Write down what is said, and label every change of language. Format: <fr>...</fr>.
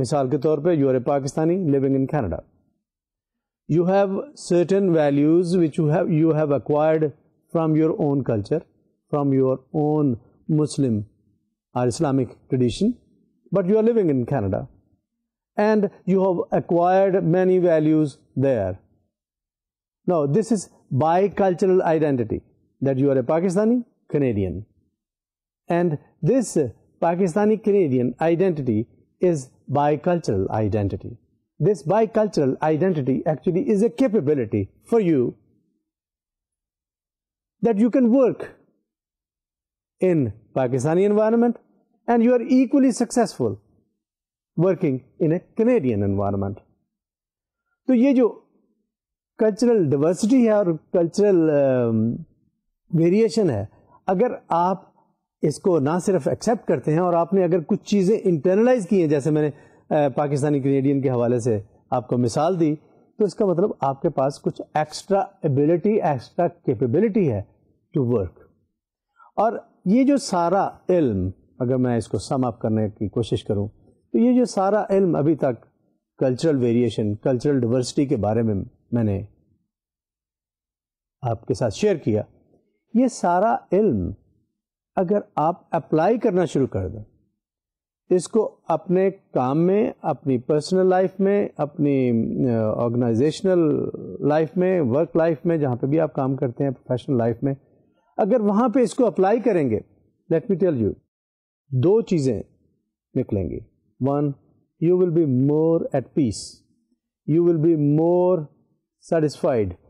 <ur>مثال کے طور پہ</ur> <en>You are a Pakistani living in Canada, you have certain values which you have acquired from your own culture, from your own Muslim اور Islamic tradition, but you are living in Canada and you have acquired many values there. Now this is bicultural identity, that you are a Pakistani Canadian, and this Pakistani Canadian identity is bicultural identity. This bicultural identity actually is a capability for you that you can work in Pakistani environment and you are equally successful working in a Canadian environment.</en> <ur>تو یہ جو cultural diversity ہے اور cultural variation ہے, اگر آپ اس کو نہ صرف ایکسیپٹ کرتے ہیں اور آپ نے اگر کچھ چیزیں انٹرنلائز کی ہیں, جیسے میں نے پاکستانی کینیڈین کے حوالے سے آپ کو مثال دی, تو اس کا مطلب آپ کے پاس کچھ ایکسٹرا ایبلٹی, ایکسٹرا کیپیبلٹی ہے ٹو ورک. اور یہ جو سارا علم, اگر میں اس کو سم اپ کرنے کی کوشش کروں, تو یہ جو سارا علم ابھی تک کلچرل ویریشن, کلچرل ڈیورسٹی کے بارے میں نے آپ کے ساتھ شیئر کیا, یہ سارا علم اگر آپ اپلائی کرنا شروع کر دیں, اس کو اپنے کام میں, اپنی پرسنل لائف میں, اپنی آرگنائزیشنل لائف میں, ورک لائف میں, جہاں پہ بھی آپ کام کرتے ہیں, پروفیشنل لائف میں, اگر وہاں پہ اس کو اپلائی کریں گے,</ur> <en>let me tell you,</en> <ur>2 چیزیں نکلیں گی.</ur> <en>One, you will be more at peace. You will be more satisfied.</en>